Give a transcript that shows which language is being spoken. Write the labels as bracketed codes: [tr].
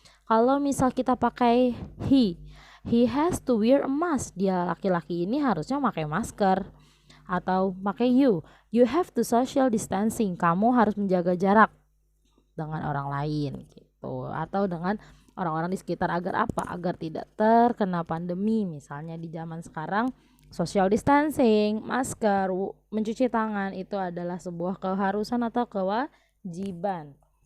[id] Kalau misal kita pakai [en] he has to wear a mask. [id] Dia laki-laki ini harusnya pakai masker. Atau pakai [en] you have to social distancing. [id] Kamu harus menjaga jarak dengan orang lain gitu. Atau dengan orang-orang di sekitar agar apa? Agar tidak terkena pandemi. Misalnya di zaman sekarang social distancing, masker, mencuci tangan itu adalah sebuah keharusan atau kewajiban.